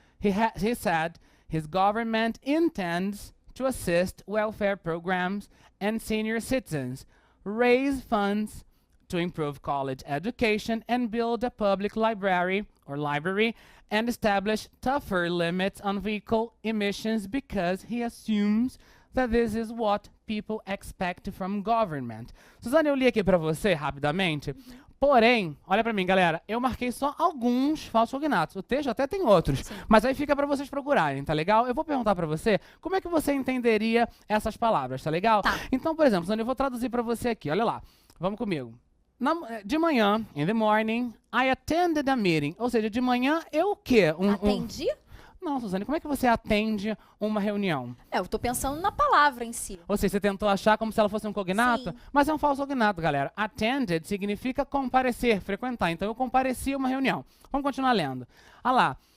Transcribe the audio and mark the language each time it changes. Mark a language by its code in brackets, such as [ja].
[en] He said his government intends to assist welfare programs and senior citizens, raise funds to improve college education and build a public library and establish tougher limits on vehicle emissions because he assumes that this is what people expect from government. [pt] Suzane, eu li aqui para você rapidamente, porém, olha para mim, galera, eu marquei só alguns falsos cognatos. O texto até tem outros, mas aí fica para vocês procurarem, tá legal? Eu vou perguntar para você como é que você entenderia essas palavras, tá legal? Tá. Então, por exemplo, Suzane, eu vou traduzir para você aqui, olha lá. Vamos comigo. De manhã, [en] in the morning, I attended a meeting. [pt] Ou seja, de manhã eu o quê? Atendi? Não, Suzane, como é que você atende uma reunião? Eu tô pensando na palavra em si. Ou seja, você tentou achar como se ela fosse um cognato? Sim. Mas é um falso cognato, galera. Attended significa comparecer, frequentar. Então, eu compareci a uma reunião. Vamos continuar lendo. Olha lá.